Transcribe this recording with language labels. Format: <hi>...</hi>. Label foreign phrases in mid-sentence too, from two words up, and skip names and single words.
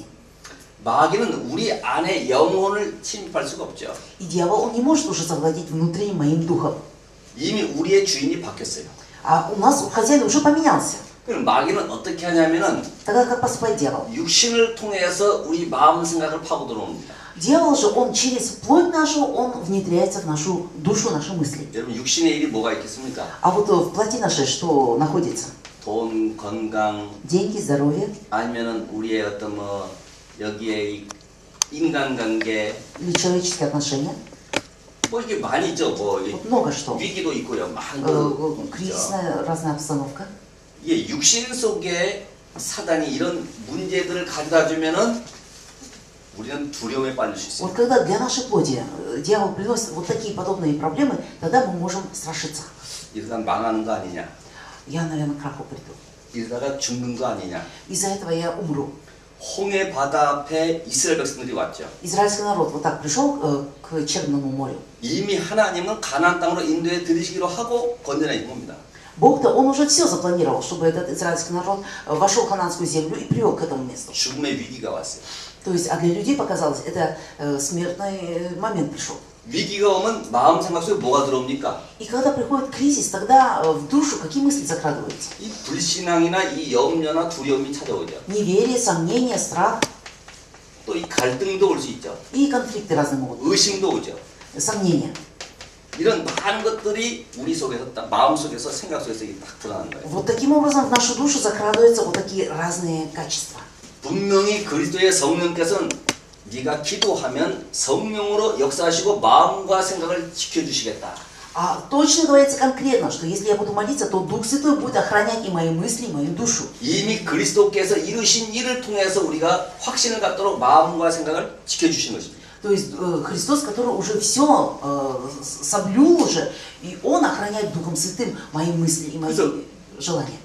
<ko>마귀는 우리 안에 영혼을 침입할 수가 없죠.</ko> <ru>И дьявол, он не может уже завладеть внутренним моим духом.</ru> <ko>이미 우리의 주인이 바뀌었어요.</ko> <ru>А у нас хозяин уже поменялся.</ru> <ko>그럼 마귀는 어떻게 하냐면은</ko> <ru>Тогда как поступает дьявол?</ru> <ko>육신을 통해서 우리 마음 생각을 파고 들어옵니다.</ko> <ru>Дьявол же, он через плоть нашу, он внедряется в нашу душу, наши мысли.</ru> <ko>여러분 육신의 일이 뭐가 있겠습니까?</ko> <ru>А вот в плоти нашей что находится?</ru> <ko>돈, 건강,</ko> <ru>Деньги, здоровье</ru> <ko>아니면은 우리의 어떤 여기에 이 인간관계</ko> <ru>или человеческие отношения.</ru> <ko>뭐 이게 많이 있죠. 뭐</ko> <ru>Вот много что.</ru> <ko>위기도 있고요. 많은 거 있죠.</ko> <ru>Кризисная разная обстановка.</ru> <ko>이게 육신 속에 사단이 이런 문제들을 가져다 주면은 우리는 두려움에 빠질 수 있어요.</ko> <ru>Вот когда для нашей плоти дьявол приносит вот такие подобные проблемы, тогда мы можем страшиться.</ru> <ko>이러다 망하는 거 아니냐?</ko> <ru>Я, наверное, к краху приду.</ru> <ko>이러다가 죽는 거 아니냐?</ko> <ru>Из-за этого я умру.</ru> <ko>홍해 바다 앞에 이스라엘 백성들이 왔죠.</ko> <ru>Израильский народ вот так пришел к Черному морю.</ru> <ko>이미 하나님은 가나안 땅으로 인도해 들이시기로 하고 건져내 겁니다.</ko> <ru>Бог-то, он уже все запланировал, чтобы этот израильский народ вошел в хананскую землю и привел к этому месту.</ru> <ko>죽음의 위기가 왔어요.</ko> <ru>То есть, а для людей показалось, это смертный момент пришел.</ru> <ko>위기가 오면 마음 생각 속에 뭐가 들어옵니까?</ko> <ru>И когда приходит кризис, тогда в душу какие мысли закрадываются?</ru> <ko>이 불신앙이나 이 염려나 두려움이 찾아오죠.</ko> <ru>Неверие, сомнение, страх</ru> <ko>또 이 갈등도 올 수 있죠.</ko> <ru>и конфликты разные могут быть.</ru> <ko>의심도 오죠.</ko> <ru>Сомнения.</ru> <ko>이런 많은 것들이 우리 속에서 딱 마음 속에서 생각 속에서 이게 딱 드러나는 거예요.</ko> <ru>Вот таким образом в нашу душу закрадываются вот такие разные качества.</ru> <ko>분명히 그리스도의 성령께서는 네가 기도하면 성령으로 역사하시고 마음과 생각을 지켜주시겠다.</ko> <ru>А точно говорится конкретно, что если я буду молиться, то Дух Святой будет охранять и мои мысли, и мою душу.</ru> <ko>이미 그리스도께서 이루신 일을 통해서 우리가 확신을 갖도록 마음과 생각을 지켜주신 것입니다.</ko> <ru>То есть Христос, который уже все соблюл уже, и Он охраняет Духом Святым мои мысли и мои желания.</ru>